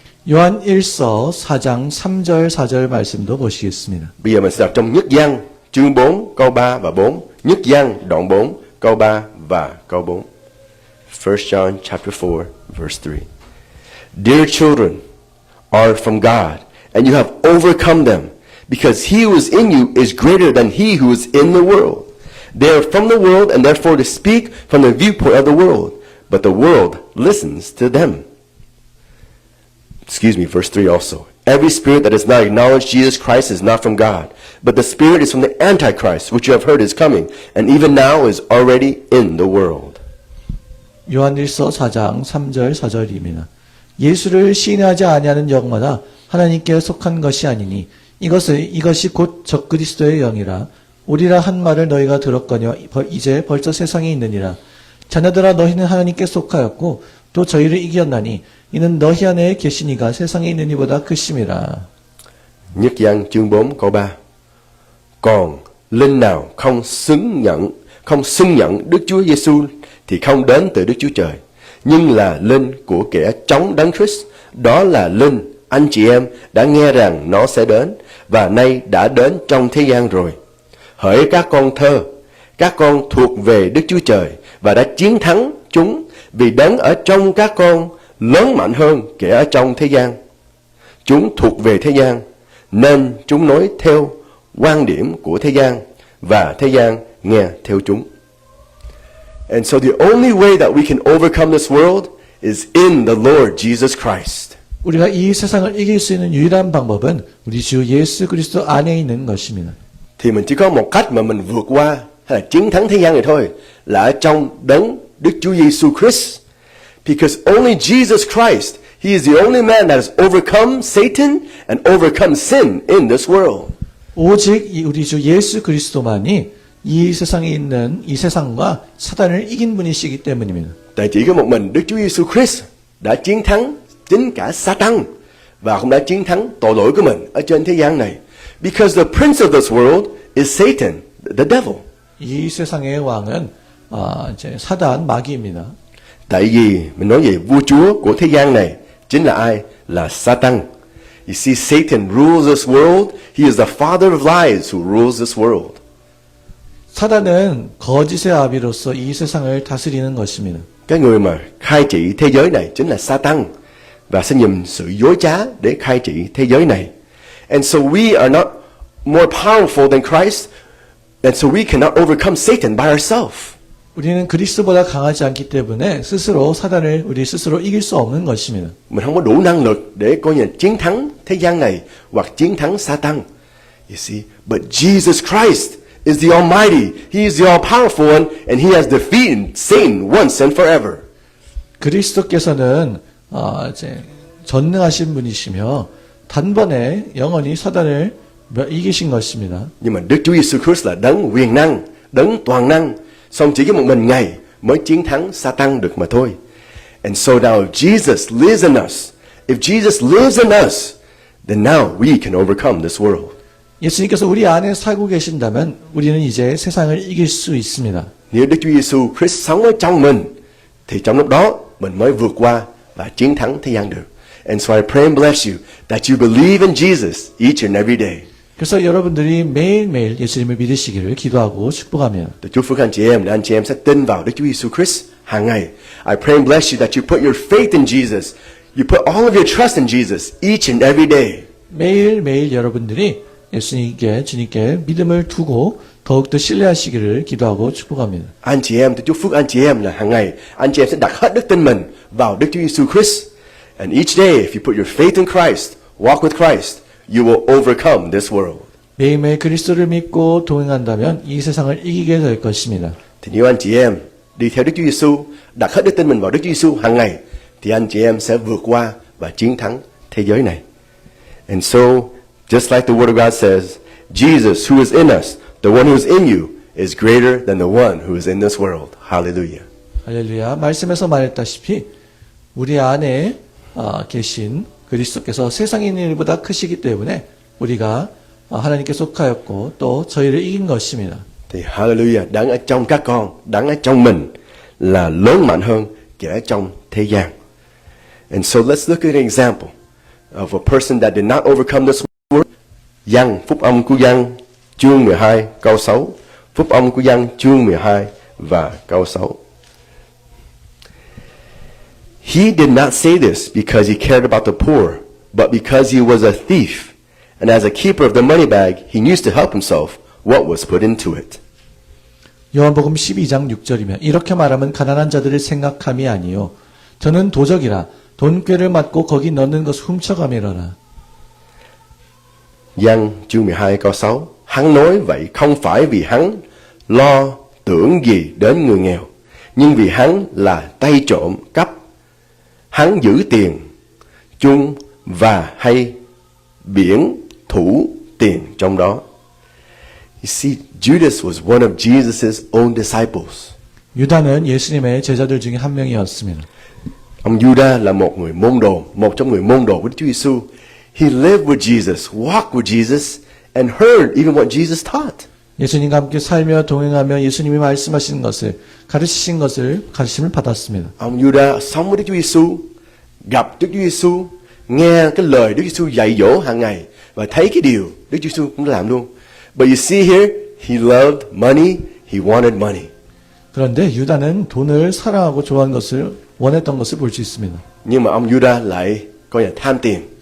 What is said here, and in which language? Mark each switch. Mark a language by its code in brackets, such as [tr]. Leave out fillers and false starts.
[ko] 요한 1서 4장 3절 4절 말씀도 보시겠습니다. [vi] Bây giờ mình sẽ đọc trong Nhất Giăng chương 4 câu 3 và 4. Nhất Giăng đoạn 4 câu 3 và câu 4. [en] 1 John chapter 4 verse 3. Dear children, are from God, and you have overcome them, because he who is in you is greater than he who is in the world. They are from the world, and therefore they speak from the viewpoint of the world, but the world listens to them. Verse 3 also. Every spirit that does not acknowledge Jesus Christ is not from God, but the spirit is from the Antichrist, which you have heard is coming, and even now is already in the world. [ko] 요한 1서 4장 3절 4절입니다. 예수를 시인하지 아니하는 영마다 하나님께 속한 것이 아니니 이것이 곧 적그리스도의 영이라. 오리라 한 말을 너희가 들었거니와 이제 벌써 세상에 있느니라. 자녀들아, 너희는 하나님께 속하였고 또 저희를 이겼나니 이는 너희 안에 계신 이가 세상에 있는 이보다 크심이라. [vi] Nhất Giăng chương 4 câu 3. Còn linh nào không xưng nhận Đức Chúa Giêsu thì không đến từ Đức Chúa Trời, nhưng là linh của kẻ chống Đấng Christ. Đó là linh anh chị em đã nghe rằng nó sẽ đến và nay đã đến trong thế gian rồi. Hỡi các con thơ, các con thuộc về Đức Chúa Trời và đã chiến thắng chúng, vì Đấng ở trong các con lớn mạnh hơn kẻ ở trong thế gian. Chúng thuộc về thế gian nên chúng nói theo quan điểm của thế gian và thế gian nghe theo chúng. [en] And so the only way that we can overcome this world is in the Lord Jesus Christ. [ko] 우리가 이 세상을 이길 수 있는 유일한 방법은 우리 주 예수 그리스도 안에 있는 것입니다. [vi] Thì mình chỉ có một cách mà mình vượt qua hay là chiến thắng thế gian này thôi, là ở trong đấng Đức Chúa Giêsu Christ. [en] Because only Jesus Christ, he is the only man that has overcome Satan and overcome sin in this world. [ko] 오직 우리 주 예수 그리스도만이 이 세상에 있는 이 세상과 사단을 이긴 분이시기 때문입니다. [vi] Tại chỉ có một mình Đức Chúa Giêsu Christ đã chiến thắng chính cả Satan và cũng đã chiến thắng tội lỗi của mình ở trên thế gian này. [en] Because the prince of this world is Satan, the devil. [ko] 이 세상의 왕은 이제 사단 마귀입니다. [vi] Tại vì mình nói về vua chúa của thế gian này chính là ai? Là Satan. [en] You see, Satan rules this world. He is the father of lies who rules this world. [ko] 사단은 거짓의 아비로서 이 세상을 다스리는 것입니다. [vi] Cái người mà khai trị thế giới này chính là Satan và sẽ dùng sự dối trá để khai trị thế giới này. [en] And so we are not more powerful than Christ, and so we cannot overcome Satan by ourselves. [ko] 우리는 그리스도보다 강하지 않기 때문에 스스로 사단을 우리 스스로 이길 수 없는 것입니다. [vi] Mình không có đủ năng lực để coi như chiến thắng thế gian này hoặc chiến thắng Satan. [en] You see, but Jesus Christ is the Almighty. He is the all-powerful one, and He has defeated Satan once and forever. [ko] 그리스도께서는 이제 전능하신 분이시며 단번에 영원히 사단을 이기신 것입니다. [vi] Nhưng mà Đức Chúa Giêsu Christ là đấng quyền năng, đấng toàn năng. Xong chỉ có một mình Ngài mới chiến thắng Satan được mà thôi. [en] And so now if Jesus lives in us, if Jesus lives in us, then now we can overcome this world. [ko] 예수님께서 우리 안에 살고 계신다면 우리는 이제 세상을 이길 수 있습니다. [vi] Nếu Đức Chúa Giêsu Christ sống ở trong mình, thì trong lúc đó mình mới vượt qua và chiến thắng thế gian được. [en] And so I pray and bless you that you believe in Jesus each and every day. [ko] 그래서 여러분들이 매일매일 예수님을 믿으시기를 기도하고 축복하며 [vi] Tôi chúc phước anh chị em để anh chị em sẽ tin vào Đức Chúa Giêsu Christ hàng ngày. [en] I pray and bless you that you put your faith in Jesus. You put all of your trust in Jesus each and every day. [ko] 매일매일 여러분들이 예수님께 주님께 믿음을 두고 더욱더 신뢰하시기를 기도하고 축복합니다. [vi] Anh chị em, tôi chúc phước anh chị em là hàng ngày anh chị em sẽ đặt hết đức tin mình vào Đức Chúa Giêsu Christ. [en] And each day, if you put your faith in Christ, walk with Christ, you will overcome this world. [ko] 매일매일 그리스도를 믿고 동행한다면 이 세상을 이기게 될 것입니다. [vi] Thì nếu anh chị em đi theo Đức Chúa Giêsu, đặt hết đức tin mình vào Đức Chúa Giêsu hàng ngày, thì anh chị em sẽ vượt qua và chiến thắng thế giới này. [en] And so, just like the Word of God says, Jesus, who is in us, the one who is in you, is greater than the one who is in this world. Hallelujah. [ko] 할렐루야. 말씀에서 말했다시피 우리 안에 계신 그리스도께서 세상에 있는 일보다 크시기 때문에 우리가 하나님께 속하였고 또 저희를 이긴 것입니다. [vi] Thì hallelujah, đấng ở trong các con, đấng ở trong mình là lớn mạnh hơn kẻ trong thế gian. [en] And so let's look at an example of a person that did not overcome this world. [vi] Giăng, phúc âm của Giăng chương 12 câu 6. Phúc âm của Giăng chương 12 và câu 6. [en] He did not say this because he cared about the poor, but because he was a thief. And as a keeper of the money bag, he used to help himself what was put into it. [ko] 요한복음 12장 6절이면 이렇게 말하면 가난한 자들을 생각함이 아니요 저는 도적이라 돈꾀를 맞고 거기 넣는 것을 훔쳐가미러라. [vi] Giăng chương 12 câu 6. Hắn nói vậy không phải vì hắn lo tưởng gì đến người nghèo, nhưng vì hắn là tay trộm cắp. Hắn giữ tiền chung và hay biển thủ tiền trong đó. [en] You see, Judas was one of Jesus' own disciples. [ko] 유다는 예수님의 제자들 중에 한 명이었습니다. [vi] Ông Judas là một người môn đồ, một trong người môn đồ của Đức Chúa Giêsu. [en] He lived with Jesus, walked with Jesus, and heard even what Jesus taught. [ko] 예수님과 함께 살며 동행하며 예수님이 말씀하신 것을 가르치신 것을 가르침을 받았습니다. [vi] Ông Judas sống với Đức Chúa Giêsu, gặp Đức Chúa Giêsu, nghe cái lời Đức Chúa Giêsu dạy dỗ hàng ngày và thấy cái điều Đức Chúa Giêsu cũng làm luôn. [en] But you see here, he loved money, he wanted money. [ko] 그런데 유다는 돈을 사랑하고 좋아하는 것을 원했던 것을 볼 수 있습니다. [vi] Nhưng mà ông Judas lại coi là tham tiền.